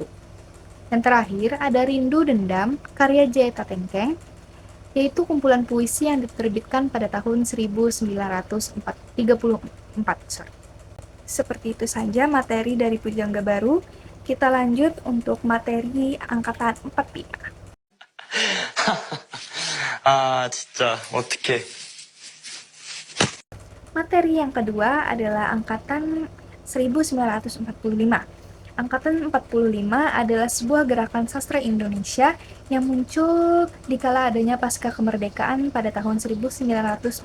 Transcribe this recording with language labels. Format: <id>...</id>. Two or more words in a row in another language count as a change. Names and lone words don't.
<id>Yang terakhir ada Rindu Dendam karya J.E. Tengkeng, yaitu kumpulan puisi yang diterbitkan pada tahun 1934. Seperti itu saja materi dari Pujangga Baru. Kita lanjut untuk materi Angkatan 45.</id> <ko>아 진짜 어떡해.</ko> <id>Materi yang kedua adalah Angkatan 1945. Angkatan 45 adalah sebuah gerakan sastra Indonesia yang muncul dikala adanya pasca kemerdekaan pada tahun 1945.</id>